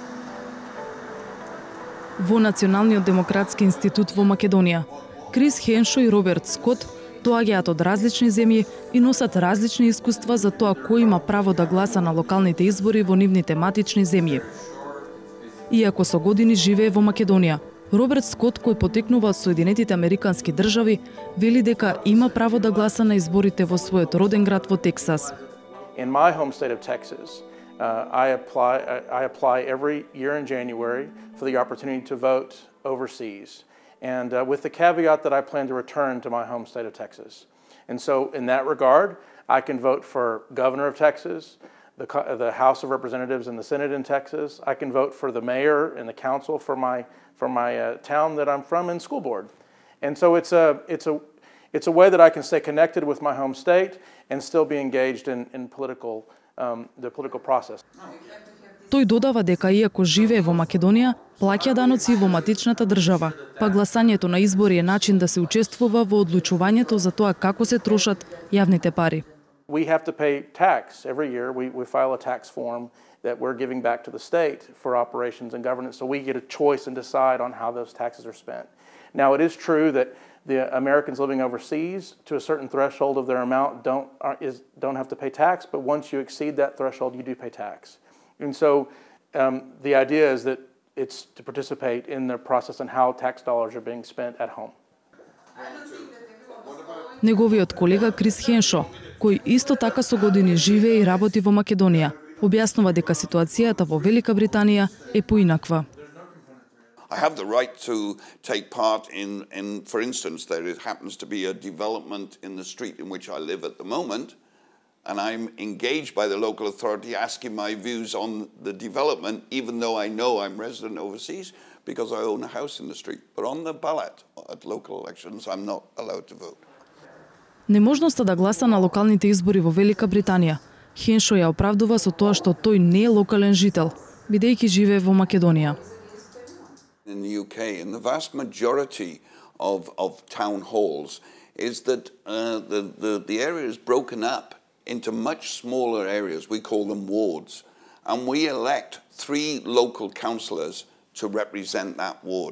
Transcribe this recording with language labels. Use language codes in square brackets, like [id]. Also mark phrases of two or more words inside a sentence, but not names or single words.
[mk] Во Националниот демократски институт во Македонија, Крис Хеншо и Роберт Скот доаѓаат од различни земји и носат различни искуства за тоа кој има право да гласа на локалните избори во нивните матични земји. Иако со години живее во Македонија, Роберт Скот, кој потекнува од Соединетите Американски држави, вели дека има право да гласа на изборите во својот роден град во Тексас. [en] In my home state of Texas, I apply every year in January for the opportunity to vote overseas, and with the caveat that I plan to return to my home state of Texas. And so, in that regard, I can vote for governor of Texas, the House of Representatives and the Senate in Texas. I can vote for the mayor and the council for my town that I'm from and school board. And so it's a way that I can stay connected with my home state and still be engaged in the political process. [mk] Тој додава дека иако живее во Македонија, плаќа даноци во матичната држава, па гласањето на избори е начин да се учествува во одлучувањето за тоа како се трошат јавните пари. [en] We have to pay tax every year. We file a tax form that we're giving back to the state for operations and governance, so we get a choice and decide on how those taxes are spent. Now, it is true that the Americans living overseas, to a certain threshold of their amount, don't have to pay tax, but once you exceed that threshold, you do pay tax. And so the idea is that it's to participate in the process and how tax dollars are being spent at home. [mk] Неговиот колега Крис Хеншо, кој исто така со години живее и работи во Македонија, објаснува дека ситуацијата во Велика Британија е поинаква. [en] I have the right to take part in, for instance, there happens to be a development in the street in which I live at the moment, and I'm engaged by the local authority asking my views on the development, even though I know I'm resident overseas, because I own a house in the street. But on the ballot at local elections, I'm not allowed to vote. [mk] Неможноста да гласа на локалните избори во Велика Британија, Хеншо ја оправдува со тоа што тој не е локален жител, бидејќи живее во Македонија. [en] In the UK, and the vast majority of town halls is that the area is broken up into much smaller areas. We call them wards, and we elect 3 local councillors to represent that ward.